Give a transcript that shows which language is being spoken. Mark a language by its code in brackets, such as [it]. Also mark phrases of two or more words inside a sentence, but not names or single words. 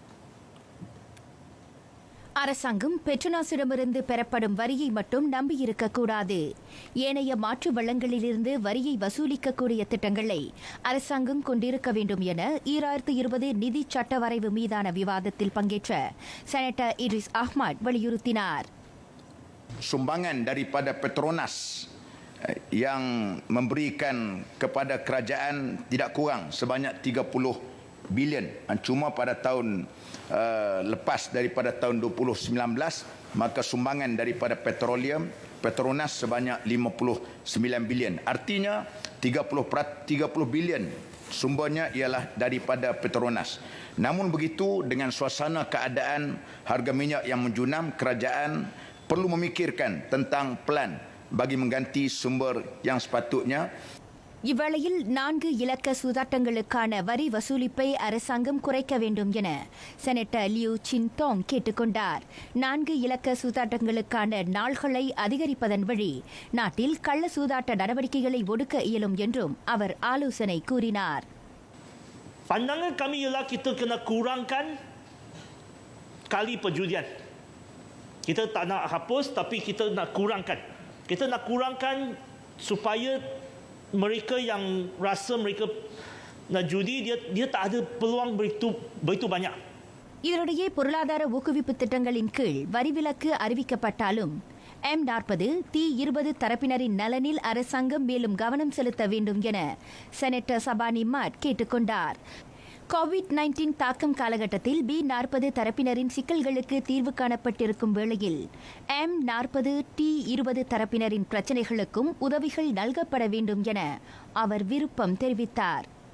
[ta] அரசாங்கம் பெட்ரோனாஸிடமிருந்து பெறப்படும் வரியை மட்டும் நம்பியிருக்கக்கூடாது. ஏனைய மாற்று வளங்களிலிருந்து வரியை வசூலிக்கக்கூடிய திட்டங்களை அரசாங்கம் கொண்டிருக்க வேண்டும் என 2020 நிதி சட்ட வரைவு மீதான விவாதத்தில் பங்கேற்ற செனட்டர் இட்ரிஸ் அஹ்மத் வலியுறுத்தினார். [ms] Sumbangan daripada Petronas yang memberikan kepada kerajaan tidak kurang sebanyak 30 bilion. Cuma pada tahun lepas daripada tahun 2019, maka sumbangan daripada Petronas sebanyak 59 bilion. Artinya 30 bilion sumbernya ialah daripada Petronas. Namun begitu, dengan suasana keadaan harga minyak yang menjunam, kerajaan perlu memikirkan tentang plan bagi mengganti sumber yang sepatutnya. [ta] இவ்வேளையில் 4 இலக்க சூதாட்டங்களுக்கான வரி வசூலிப்பை அரசாங்கம் குறைக்க வேண்டும் என செனட்டர் லியூ சின்தோங் கேட்டுக்கொண்டார். 4 இலக்க சூதாட்டங்களுக்கான நாள்களை அதிகரிப்பதன் வழி நாட்டில் கள்ள சூதாட்ட நடவடிக்கைகளை ஒடுக்க இயலும் என்றும் அவர் ஆலோசனை கூறினார். [ms] Pandangan kami ialah kita kena kurangkan kali perjudian. Kita tak nak hapus, tapi kita nak kurangkan. Kita nak kurangkan supaya mereka yang rasa mereka nak judi, dia tak ada peluang begitu banyak. [ta] இதனிடையே பொருளாதார ஊக்குவிப்பு திட்டங்களின் கீழ் வரிவிலக்கு அறிவிக்கப்பட்டாலும் M40, T20 தரப்பினரின் நலனில் அரசாங்கம் மேலும் கவனம் செலுத்த வேண்டும் என செனட்டர் சபானி மாட் கேட்டுக்கொண்டார். கோவிட்-19 தாக்கம் காலகட்டத்தில் B40 தரப்பினரின் சிக்கல்களுக்கு தீர்வு காணப்பட்டிருக்கும் வேளையில் M40, T20 தரப்பினரின் பிரச்சினைகளுக்கும் உதவிகள் நல்கப்பட வேண்டும் என அவர் விருப்பம் தெரிவித்தார்.